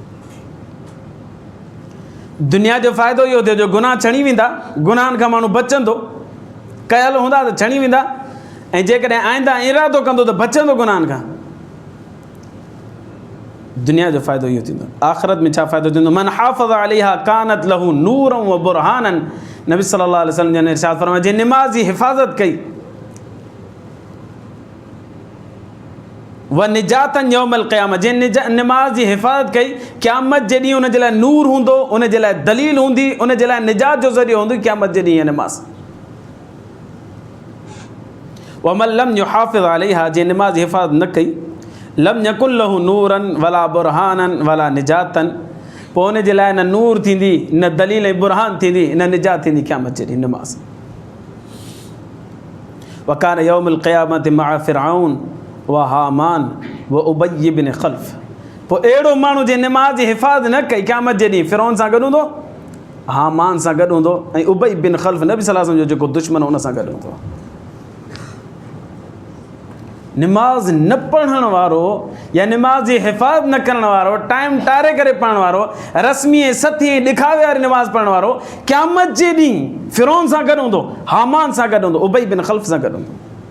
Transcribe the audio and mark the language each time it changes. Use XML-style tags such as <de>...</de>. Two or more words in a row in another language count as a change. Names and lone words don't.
<sd>दुनिया जो फ़ाइदो इहो थियो जो गुनाह छणी वेंदा, गुनाहनि खां माण्हू बचंदो, कयल हूंदा त छणी वेंदा, ऐं जेकॾहिं आईंदा इरादो कंदो त बचंदो गुनाहनि खां। दुनिया जो फ़ाइदो इहो थींदो। आख़िरत में छा फ़ाइदो थींदो?</sd> <ar>من حافظ عليها كانت له نورا وبرهانا,</ar> <ur>نبی صلی اللہ علیہ وسلم نے ارشاد فرمایا,</ur> <sd>जे नमाज़ जी हिफ़ाज़त कई</sd> <ar>ونجاة يوم القيامة,</ar> <sd>जे नमाज़ जी हिफ़ाज़त कई क़यामत जे ॾींहुं उन जे लाइ नूर हूंदो, उन जे लाइ दलील हूंदी, उन जे लाइ निजात जो ज़रियो हूंदी क़यामत जे ॾींहुं नमाज़।</sd> <ar>ومن لم يحافظ عليها,</ar> <sd>जे नमाज़ जी हिफ़ाज़त न कई,</sd> <ar>لم يكن له نورا ولا برهانا ولا نجاة,</ar> <sd>पोइ उन जे लाइ न नूर थींदी, न दलील ऐं बुरहान थींदी, न निजात थींदी क़यामत जे ॾींहुं नमाज़।</sd> <ar>وكان يوم القيامة مع فرعون وهامان وأبي بن خلف,</ar> <sd>पोइ अहिड़ो माण्हू जे नमाज़ जी हिफ़ाज़त न कई क़यामत जे ॾींहुं फ़िरऔन सां गॾु हूंदो, हामान सां गॾु हूंदो, ऐं उबय बिन ख़ल्फ़ नबी</sd> <ar>صلى الله عليه وسلم</ar> <sd>जो जेको दुश्मन उन सां गॾु हूंदो। नमाज़ न पढ़ण वारो या नमाज़ जी हिफ़ाज़त न करण वारो, टाइम टारे करे पढ़ण वारो, रस्मी ऐं सथी ऐं ॾेखावे वारी नमाज़ पढ़ण वारो क़यामत जे ॾींहुं फ़िरऔन सां गॾु हूंदो, हामान सां गॾु हूंदो, उबय बिन ख़ल्फ़ सां गॾु हूंदो।</sd>